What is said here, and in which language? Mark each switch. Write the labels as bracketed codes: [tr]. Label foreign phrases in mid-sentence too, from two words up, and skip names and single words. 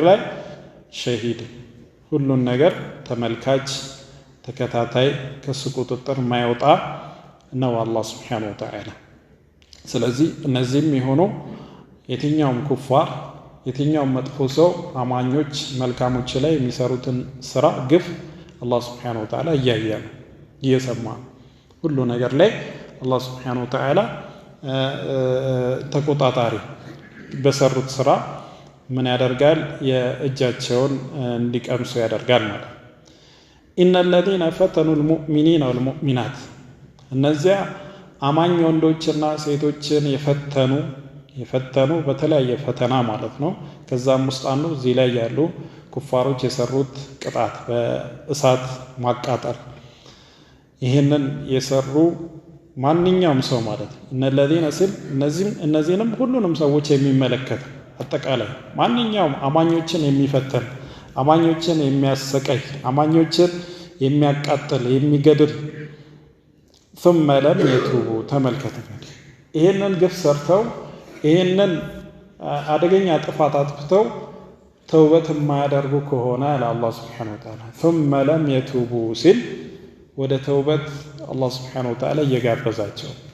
[am] ላይ ሸሂድ ሁሉን ነገር ተመልካች ተከታታይ ከሱ ቁጥጥር ማይወጣ ነው አላህ [ar] سبحانه وتعالى። [am] ስለዚህ እነዚህም የሆኑ የትኛውም ኩፋር የትኛውም መጥፎ ሰው አማኞች መልካሞች ላይ የሚሰሩትን ስራ ግፍ አላህ [ar] سبحانه وتعالى [am] እያየ ነው እየሰማ ሁሉ ነገር ላይ አላህ [ar] سبحانه وتعالى [am] ተቆጣጣሪ በሰሩት ስራ ምን ያደርጋል የእጃቸውን እንዲቀምሱ ያደርጋል ማለት። [ar] إن الذين فتنوا المؤمنين والمؤمنات [am] እነዚያ አማኝ ወንዶችና ሴቶችን የፈተኑ በተለያየ ፈተና ማለት ነው። ከዛም ውስጥ አንዱ እዚህ ላይ ያሉ ኩፋሮች የሰሩት ቅጣት በእሳት ማቃጠል ይሄንን የሰሩ ማንኛውም ሰው ማለት ነው። እነለዚነ ሲል እነዚህንም ሁሉንም ሰዎች የሚመለከት አጠቃላይ ማንኛውም አማኞችን የሚፈተን አማኞችን የሚያሰቃይ አማኞችን የሚያቃጥል የሚገድል [ar] ثم لم يتوبوا [am] ተመልከቱ ይሄንን ግፍ ሰርተው ይሄንን አደገኛ ጥፋት አጥፍተው ተውበት የማያደርጉ ከሆነ ለአላህ [ar] سبحانه وتعالى ثم لم يتوبوا [am] ሲል ወደ ተውበት አላህ [ar] سبحانه وتعالى [am] እየጋበዛቸው